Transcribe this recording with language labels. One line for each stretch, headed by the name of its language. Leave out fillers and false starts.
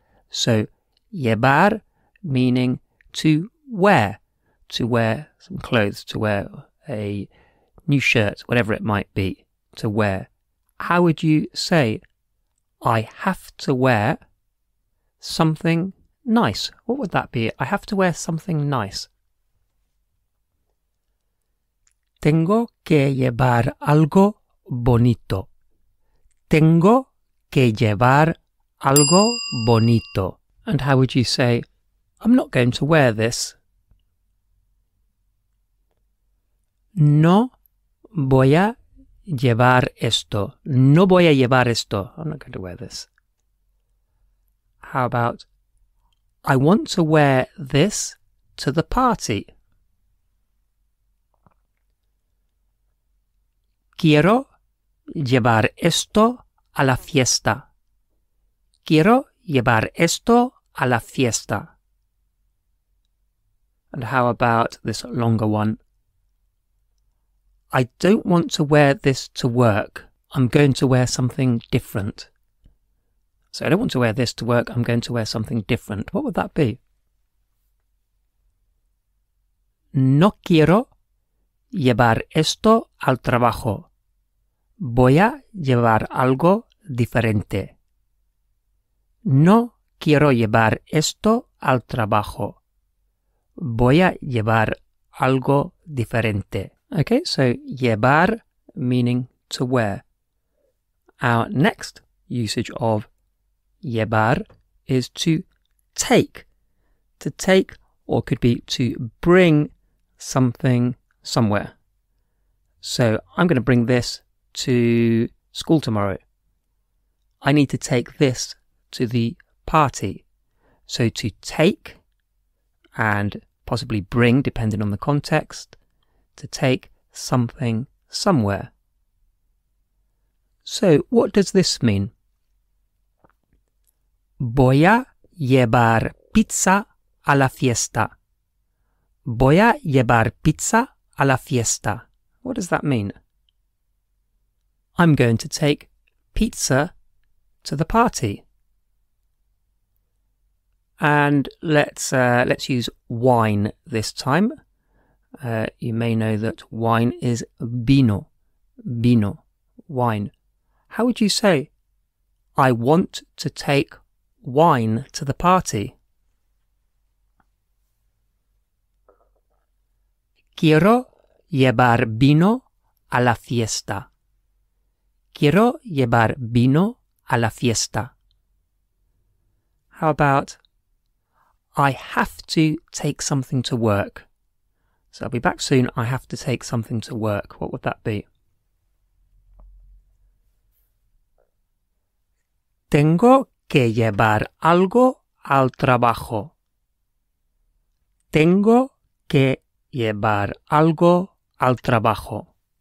English: So, llevar meaning to wear some clothes, to wear a new shirt, whatever it might be, to wear. How would you say, I have to wear something nice? What would that be? I have to wear something nice.
Spanish: Tengo que llevar algo bonito. Tengo que llevar algo bonito.
English: And how would you say, I'm not going to wear this?
Spanish: No voy a llevar esto. No voy a llevar esto.
English: I'm not going to wear this. How about, I want to wear this to the party.
Spanish: Quiero llevar esto a la fiesta. Quiero llevar esto a la fiesta.
English: And how about this longer one? I don't want to wear this to work. I'm going to wear something different. So I don't want to wear this to work, I'm going to wear something different. What would that be?
Spanish: No quiero llevar esto al trabajo. Voy a llevar algo diferente. No quiero llevar esto al trabajo. Voy a llevar algo diferente.
English: Okay, so llevar meaning to wear. Our next usage of llevar is to take. To take, or could be to bring something somewhere. So I'm going to bring this to school tomorrow. I need to take this to the party. So to take and possibly bring, depending on the context, to take something somewhere. So what does this mean?
Spanish: Voy a llevar pizza a la fiesta. Voy a llevar pizza a la fiesta.
English: What does that mean? I'm going to take pizza to the party. And let's use wine this time. You may know that wine is vino. Vino, wine. How would you say, I want to take wine to the party?
Spanish: Quiero llevar vino a la fiesta. Quiero llevar vino a la fiesta.
English: How about, I have to take something to work. So I'll be back soon. I have to take something to work. What would that be?
Spanish: Tengo que llevar algo al trabajo. Tengo que llevar algo al trabajo.